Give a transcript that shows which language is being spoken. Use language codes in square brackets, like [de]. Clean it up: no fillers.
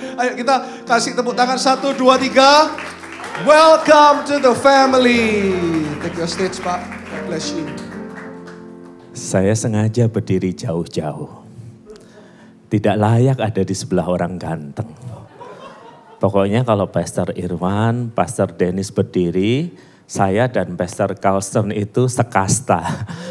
[id] Ayo kita kasih tepuk tangan 1, 2, 3. [en] Welcome to the family. Take your stage Pak, God bless you. [id] Saya sengaja berdiri jauh-jauh. Tidak layak ada di sebelah orang ganteng. Pokoknya kalau Pastor Irwan, Pastor Dennis berdiri, saya dan Pastor Carlson itu sekasta.